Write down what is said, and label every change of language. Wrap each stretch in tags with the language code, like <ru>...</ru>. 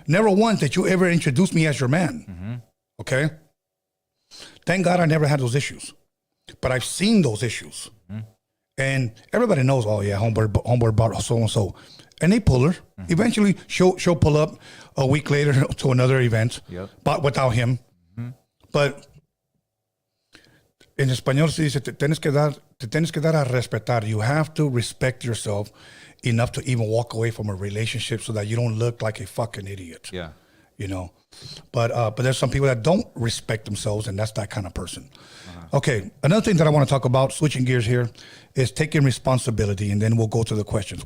<en>Never once did you ever introduce me as your man. Okay. Thank God I never had those issues. But I've seen those issues. And everybody knows, oh yeah, homeboy brought so-and-so. And they pull her. Eventually, she'll pull up a week later to another event, but without him. But in</en> <es>español se dice, te tienes que dar a respetar.</es> <en>You have to respect yourself enough to even walk away from a relationship so that you don't look like a fucking idiot. Yeah. But there's some people that don't respect themselves, and that's that kind of person. Okay, another thing that I want to talk about, switching gears here, is taking responsibility, and then we'll go to the questions.</en>